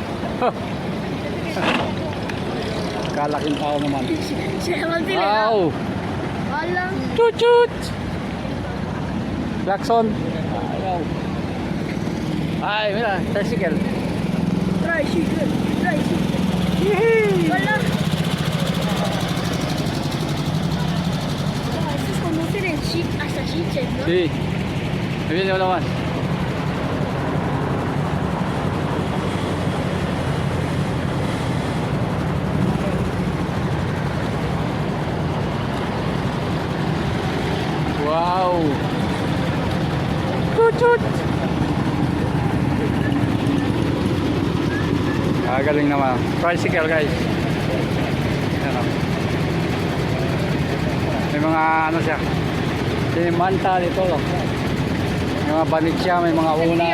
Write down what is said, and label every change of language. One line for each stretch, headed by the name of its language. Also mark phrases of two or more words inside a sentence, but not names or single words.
Filipino: Kalaking tao naman. Siya magpili. Wow. Ala. Chut. Klaxon. Ayaw.
Spanish: Ay, mira, tricycle. Tricycle. Ala. Estos conducen en jeep hasta Chichen, ¿no? Sí. Ahí viene uno más. Wow. Chut.
Filipino: Galing naman.
English: Tricycle guys.
Filipino: Ayan o. May mga ano siya. Sinimanta dito. May mga banig siya. May mga unan.